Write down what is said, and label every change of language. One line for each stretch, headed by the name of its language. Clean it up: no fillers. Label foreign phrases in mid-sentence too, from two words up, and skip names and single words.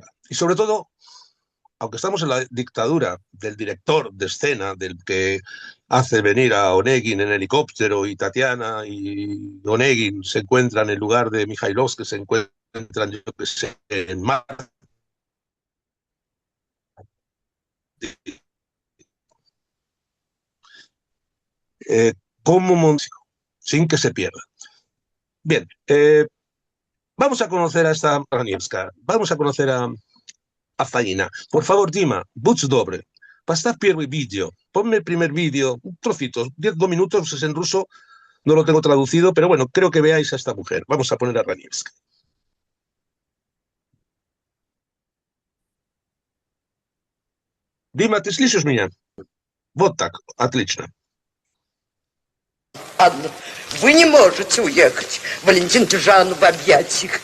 Spanish: Y sobre todo, aunque estamos en la dictadura del director de escena, del que hace venir a Onegin en helicóptero, y Tatiana y Onegin se encuentran en lugar de Mikhailovsky, que se encuentran, yo que sé, en Marte, como músico, sin que se pierda. Bien, vamos a conocer a esta Ranievska, vamos a conocer a Faina. Por favor, Dima,
Russian: будь добрый, поставь первый
Spanish: vídeo, ponme el primer vídeo, un trocito, 2 minutos, es en ruso, no lo tengo traducido, pero bueno, creo que veáis a esta mujer. Vamos a poner a Ranievska.
Russian: Дима, ты слышишь меня? Вот так, отлично. Анна, вы не можете уехать, Валентин Тюжану, в объятиях.